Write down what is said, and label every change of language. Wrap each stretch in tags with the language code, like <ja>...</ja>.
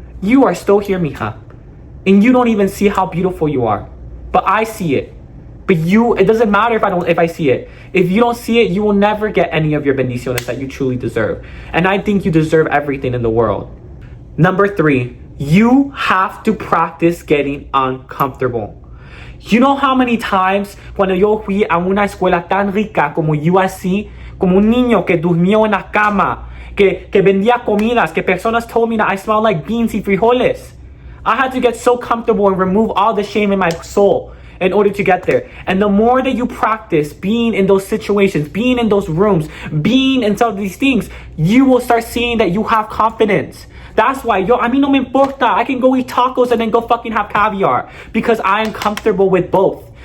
<en>You are still here, mija. And you don't even see how beautiful you are. But I see it. But it doesn't matter if I see it. If you don't see it, you will never get any of your bendiciones that you truly deserve. And I think you deserve everything in the world. Number 3, you have to practice getting uncomfortable. You know how many times</en> <es>cuando yo fui a una escuela tan rica como USC, como un niño que durmió en la cama, que vendía comidas, que personas</es> <en>told me that I smell like beans</en> <es>y frijoles.</es> <en>I had to get so comfortable and remove all the shame in my soul in order to get there. And the more that you practice being in those situations, being in those rooms, being in some of these things, you will start seeing that you have confidence. That's why,</en> <es>a mí no me importa.</es> <en>I can go eat tacos and then go fucking have caviar because I am comfortable with both.</en>